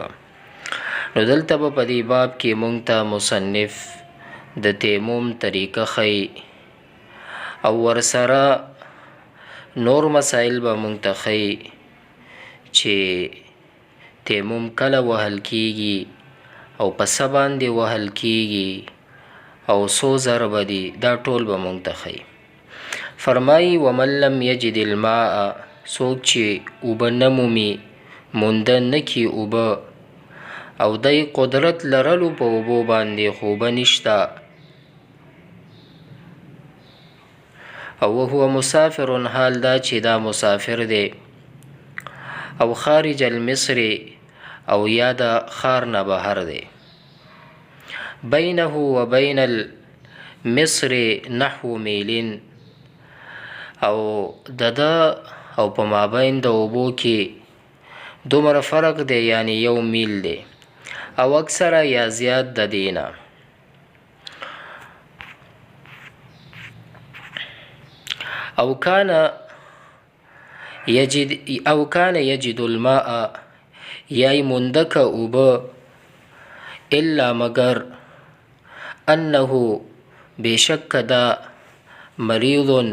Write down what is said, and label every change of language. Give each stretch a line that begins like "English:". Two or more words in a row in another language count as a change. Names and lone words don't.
Pashto: نو دلته به په دې باب کې مونږ ته مصنف د تیمم طریقه ښیي او ورسره نور مسائل به مونږ ته ښیي چې تیمم کله وهل کیږي او په څه باندې وهل کیږي او څو ضربه دي، دا ټول به مونږ ته ښیي.
Arabic: فرمایي ومن لم یجد الماء،
Pashto: څوک چې اوبه نه مومي، مونده نه کي اوبه او دی قدرت لرلو په اوبو باندې خو اوبه نشته، او
Arabic: وهو مسافر،
Pashto: حال دا چې دا مسافر دی، او
Arabic: خارج المصر،
Pashto: او یا د ښار نه بهر دی،
Arabic: بینه و بین المصر نحو میلین،
Pashto: او د او په مابین د اوبو کې دومره فرق دی، یعنی 1 میل دی او اکثره یا زیات د دینه. او
Arabic: کان یجد الماء،
Pashto: یای مندک اوبه، الا مگر انه بشک دا مریض